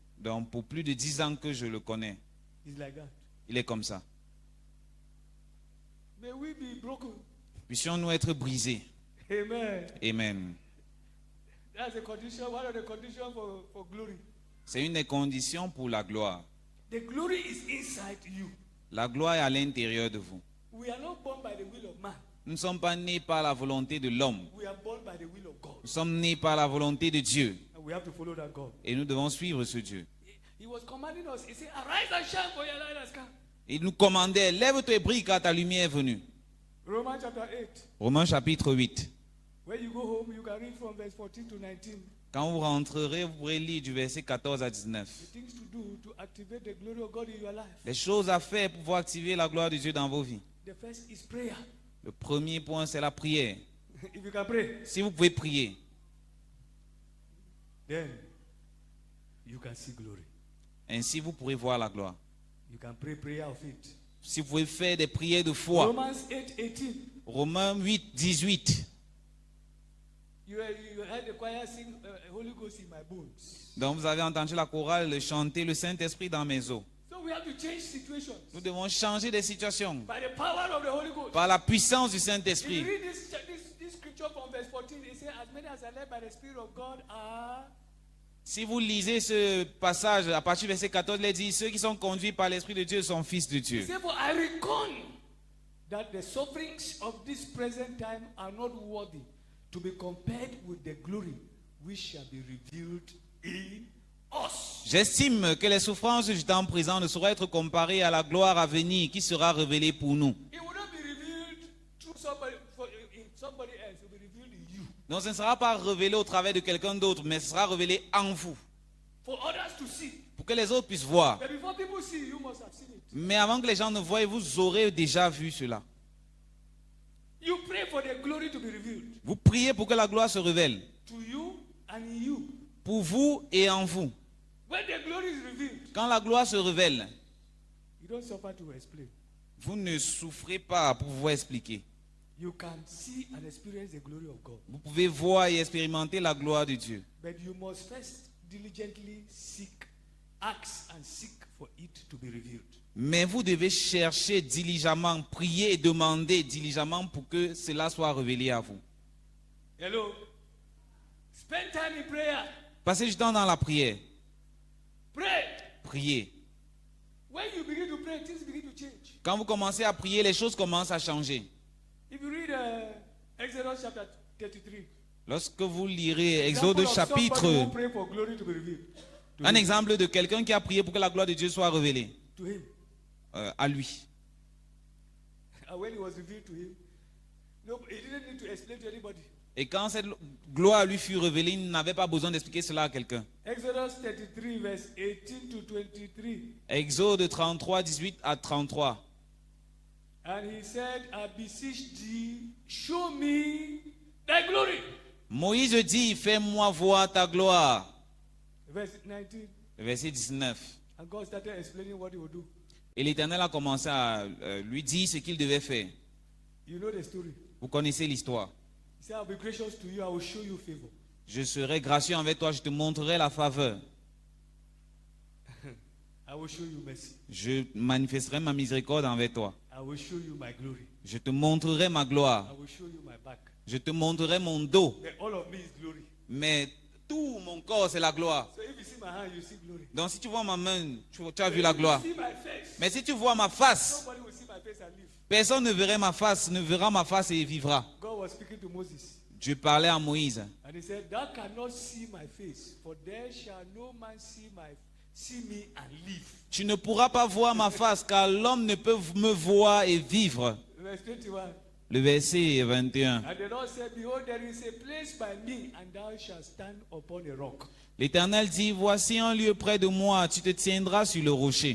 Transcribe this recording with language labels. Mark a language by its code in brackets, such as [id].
[fr] Donc, pour plus de 10 ans que je le connais, [en] He's like that. [fr] il est comme ça. [en] May we be broken. [fr] Puissions-nous être brisés. [en] Amen. [fr] Amen. [en] That's a condition, one of the conditions for glory. [fr] C'est une des conditions pour la gloire. [en] The glory is inside you. [fr] La gloire est à l'intérieur de vous. [en] We are not born by the will of man. [fr] Nous ne sommes pas nés par la volonté de l'homme. [en] We are born by the will of God. [fr] Nous sommes nés par la volonté de Dieu. [en] And we have to follow that God. [fr] Et nous devons suivre ce Dieu. [en] He was commanding us. He said, arise and shine for your light has come. [fr] Il nous commandait, lève-toi et brille car ta lumière est venue. [en] Romans chapter 8. [fr] Romains chapitre 8. [en] When you go home, you can read from verse 14 to 19. [fr] Quand vous rentrerez, vous pourrez lire du verset 14 à 19. [en] The things to do to activate the glory of God in your life. [fr] Les choses à faire pour pouvoir activer la gloire de Dieu dans vos vies. [en] The first is prayer. [fr] Le premier point, c'est la prière. [en] If you can pray, [fr] Si vous pouvez prier, [en] then you can see glory. [fr] ainsi vous pourrez voir la gloire. [en] You can pray prayer of faith. [fr] Si vous pouvez faire des prières de foi. [en] Romans 8:18. [fr] Romains 8, 18. [en] You heard the choir sing Holy Ghost in my bones. [fr] Donc vous avez entendu la chorale chanter le Saint-Esprit dans mes os. [en] So we have to change situations [fr] Nous devons changer des situations [en] by the power of the Holy Ghost. [fr] par la puissance du [en] If you [fr] Saint-Esprit. [en] read this scripture from verse 14, it says, as many as are led by the Spirit of God are. [fr] Si vous lisez ce passage à partir du verset 14, il dit, ceux qui sont conduits par l'Esprit de Dieu sont fils de [en] He [fr] Dieu. [en] said, for I reckon that the sufferings of this present time are not worthy to be compared with the glory which shall be revealed in us. [fr] J'estime que les souffrances du temps présent ne sauraient être comparées à la gloire à venir qui sera révélée pour nous. [en] It will not be revealed through somebody, in somebody else. It will be revealed in you. [fr] Donc ce ne sera pas révélé au travers de quelqu'un d'autre, mais ce sera révélé en vous, [en] For others to see. [fr] pour que les autres puissent voir. [en] But before people see, you must have seen it. [fr] Mais avant que les gens ne voient, vous aurez déjà vu cela. [en] You pray for the glory to be revealed [fr] Vous priez pour que la gloire se révèle, [en] to you and in you. [fr] pour vous et en vous. [en] When the glory is revealed, [fr] Quand la gloire se révèle, [en] you don't suffer to explain. [fr] vous ne souffrez pas pour vous expliquer. [en] You can see and experience the glory of God. [fr] Vous pouvez voir et expérimenter la gloire de Dieu. [en] But you must first diligently ask and seek for it to be revealed. [fr] Mais vous devez chercher diligemment, prier et demander diligemment pour que cela soit révélé à vous. [en] Hello? Spend time in prayer. [fr] Passez du temps dans la prière. [en] Pray. [fr] Priez. [en] When you begin to pray, things begin to change. [fr] Quand vous commencez à prier, les choses commencent à changer. [en] If you read Exodus chapter 33, [fr] Lorsque vous lirez [en] example of somebody who [fr] chapitre, [en] pray for glory to be revealed to [fr] un [en] him, [fr] exemple de quelqu'un qui a prié pour que la gloire de Dieu soit révélée [en] to him. [fr] à lui. [en] And when it was revealed to him, no, he didn't need to explain to anybody. [fr] Et quand cette gloire lui fut révélée, il n'avait pas besoin d'expliquer cela à quelqu'un. [en] Exodus 33, verse 18 to 23. [fr] Exode 33, 18 à 33. [en] And he said, I beseech thee, show me thy glory. [fr] Moïse dit, fais-moi voir ta gloire. [en] Verse 19. [fr] Verset 19. [en] And God started explaining what he would do. [fr] Et l'Éternel a commencé à lui dire ce qu'il devait faire. [en] You know the story. [fr] Vous connaissez l'histoire. [en] He said, I'll be gracious to you, I will show you favor. [fr] Je serai gracieux envers toi, je te montrerai la faveur. [en] I will show you mercy. [fr] Je manifesterai ma miséricorde envers toi. [en] I will show you my glory. [fr] Je te montrerai ma gloire. [en] I will show you my back. [fr] Je te montrerai mon dos. [en] But all of me is glory. [fr] Mais tout mon corps, c'est la gloire. [en] So if you see my hand, you see glory. [fr] Donc si tu vois ma main, tu as vu [en] If [fr] la [en] you [fr] gloire. [en] see my face, [fr] Mais si tu vois ma face, [en] nobody will see my face and live. [fr] personne ne verra ma face, ne verra ma face et vivra. [en] God was speaking to Moses. [fr] Dieu parlait à Moïse. [en] And he said, thou cannot see my face, for there shall no man see me and live. [fr] Tu ne pourras pas voir ma face, car l'homme ne peut me voir et vivre. [en] Verse 21. [fr] Le verset 21. [en] And the Lord said, behold, there is a place by me, and thou shalt stand upon a rock. [fr] L'Éternel dit, voici un lieu près de moi, tu te tiendras sur le rocher.